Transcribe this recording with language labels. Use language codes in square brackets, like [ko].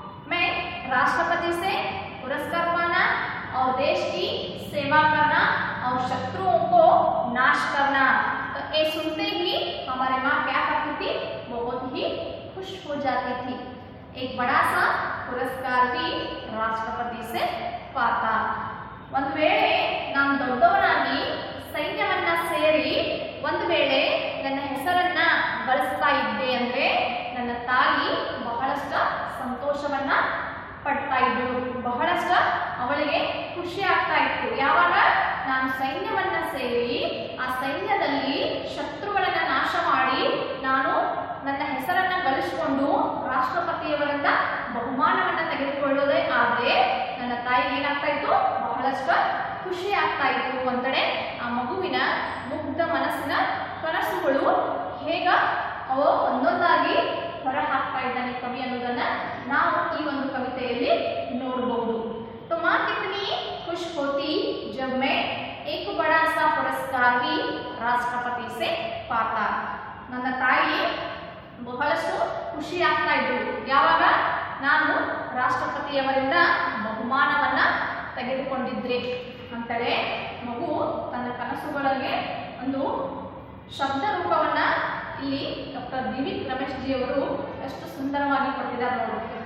[hi] मैं राष्ट्रपति से पुरस्कार पाना और देश की सेवा करना और शत्रुओं को नाश करना. तो ये सुनते ही हमारी माँ क्या करती थी, बहुत ही खुश हो जाती थी. एक बड़ा सा पुरस्कार भी राष्ट्रपति से पाता. [kn] ಒಂದು ವೇಳೆ ನಾನು ದೊಡ್ಡವನಾಗಿ ಸೈನ್ಯವನ್ನ ಸೇರಿ ಒಂದು ವೇಳೆ ನನ್ನ ಹೆಸರನ್ನ ಗಳಿಸ್ತಾ ಇದ್ದೆ ಅಂದ್ರೆ ನನ್ನ ತಾಯಿ ಬಹಳಷ್ಟು ಸಂತೋಷವನ್ನ ಪಡ್ತಾ ಇದ್ದಳು, ಬಹಳಷ್ಟು ಅವಳಿಗೆ ಖುಷಿ ಆಗ್ತಾ ಇತ್ತು. ಯಾವಾಗ ನಾನು ಸೈನ್ಯವನ್ನ ಸೇರಿ ಆ ಸೈನ್ಯದಲ್ಲಿ ಶತ್ರುಗಳನ್ನ ನಾಶ ಮಾಡಿ ನಾನು ನನ್ನ ಹೆಸರನ್ನ ಗಳಿಸಿಕೊಂಡು ರಾಷ್ಟ್ರಪತಿಯವರಿಂದ ಬಹುಮಾನವನ್ನ ತೆಗೆದುಕೊಳ್ಳೋದೇ ಆದರೆ ನನ್ನ ತಾಯಿಗೆ ಏನಾಗ್ತಾ ಇತ್ತು, ಬಹಳಷ್ಟು ಖುಷಿ ಆಗ್ತಾ ಇತ್ತು ಅಂತೇಳಿ ಆ ಮಗುವಿನ ಮುಗ್ಧ ಮನಸ್ಸಿನ ಕನಸುಗಳು ಹೇಗ ಅವ ಒಂದೊಂದಾಗಿ ಹೊರ ಹಾಕ್ತಾ ಇದ್ದಾನೆ ಕವಿ ಅನ್ನೋದನ್ನ ನಾವು ಈ ಒಂದು ಕವಿತೆಯಲ್ಲಿ ನೋಡಬಹುದು. [hi] तो माँ कितनी खुश होती जब मैं एक बड़ा सा पुरस्कार भी राष्ट्रपति से पाता. [kn] ನನ್ನ ತಾಯಿ ಬಹಳಷ್ಟು ಖುಷಿ ಆಗ್ತಾ ಇದ್ರು ಯಾವಾಗ ನಾನು ರಾಷ್ಟ್ರಪತಿಯವರಿಂದ ಬಹುಮಾನವನ್ನ ತೆಗೆದುಕೊಂಡಿದ್ರೆ ಅಂತೇಳಿ ಮಗು ತನ್ನ ಕನಸುಗಳಿಗೆ ಒಂದು ಶಬ್ದ ರೂಪವನ್ನ ಇಲ್ಲಿ ಡಾಕ್ಟರ್ ದಿವಿಕ್ ರಮೇಶ್ ಜಿ ಅವರು ಎಷ್ಟು ಸುಂದರವಾಗಿ ಕೊಟ್ಟಿದ್ದಾರೆ ನೋಡಿ.